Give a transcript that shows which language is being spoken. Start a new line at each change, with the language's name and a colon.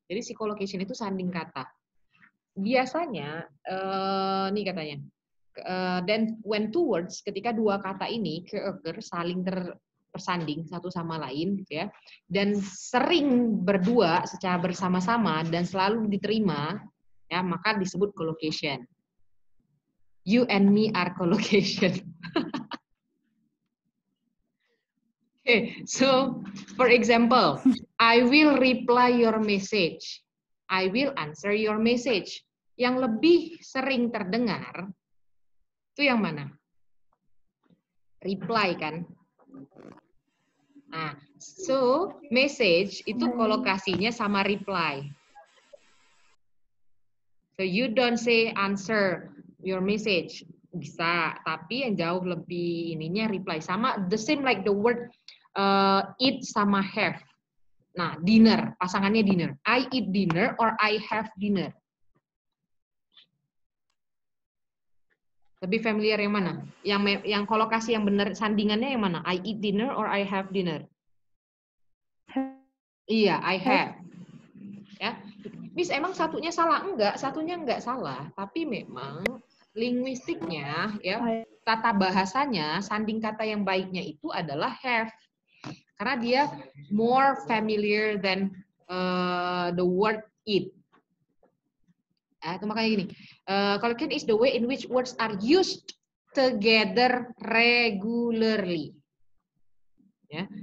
Indonesian: Jadi si collocation itu sanding kata. Biasanya, nih katanya,
English: then when two words,
Indonesian: ketika 2 kata ini co-occur, saling tersanding satu sama lain, gitu ya, dan sering berdua secara bersama-sama dan selalu diterima, ya, maka disebut collocation.
English: You and me are collocation. Okay, so for example, I will reply your message. I will answer your message.
Indonesian: Yang lebih sering terdengar itu yang mana? Reply kan? Nah, so message itu kolokasinya sama reply.
English: So you don't say answer your message.
Indonesian: Bisa, tapi yang jauh lebih ininya reply.
English: Sama, the same like the word eat sama have. Nah, dinner,
Indonesian: pasangannya
English: dinner. I eat dinner or I have dinner.
Indonesian: Lebih familiar yang mana? Yang kolokasi yang benar sandingannya yang mana?
English: I eat dinner or I have dinner?
Indonesian: Iya, I have. Ya. Miss, emang satunya salah? Enggak, satunya enggak salah. Tapi memang linguistiknya, ya, tata bahasanya, sanding kata yang baiknya itu adalah have. Karena dia
English: more familiar than the word eat.
Indonesian: Itu makanya gini,
English: collocation is the way in which words are used together regularly. Yeah.